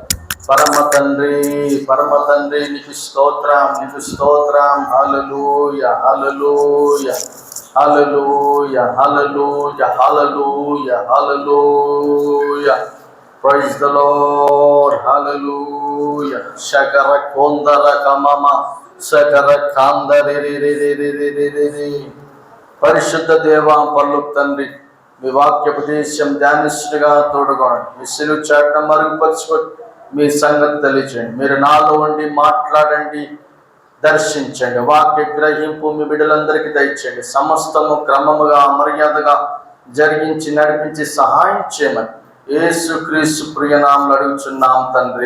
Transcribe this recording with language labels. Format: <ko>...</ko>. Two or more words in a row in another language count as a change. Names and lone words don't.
<te>పరమతండ్రి, పరమతండ్రి, నీకు స్తోత్రం, నీకు స్తోత్రం.</te> <en>Hallelujah, Hallelujah. Hallelujah, Hallelujah, Hallelujah, Hallelujah. Praise the Lord. Hallelujah. Shakara kondara kamama. Shakara kandari ri ri ri ri ri ri ri ri.</en> <te>పరిశుద్ధ దేవ పర్లోక తండ్రి, మీ వాక్యోపదేశం ధ్యానిస్తుగా తోడుకోండి. మీ సిలువ చాటున మరుగుపరచుకొని మీ సంగతి తెలియచేయండి. మీరు నాలో ఉండి మాట్లాడండి, దర్శించండి. వాక్య గ్రహింపు మీ బిడ్డలందరికీ దయచేయండి. సమస్తము క్రమముగా మర్యాదగా జరిగించి నడిపించి సహాయం చేయమని యేసుక్రీస్తు ప్రియనామములో అడుగుచున్నాం తండ్రి.</te>